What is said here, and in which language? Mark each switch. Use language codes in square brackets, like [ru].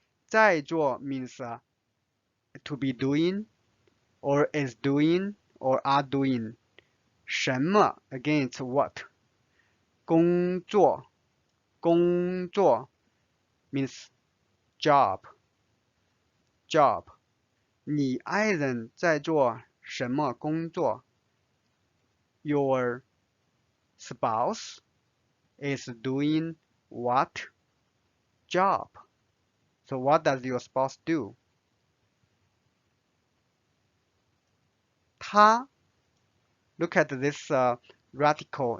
[en] 在做 means to be doing or is doing or are doing. 什么 again it's what. 工作 工作 means job. job. [zh] 你àiren在做什么工作？ [en] Your spouse is doing what job? So what does your spouse do? 她 look at this radical.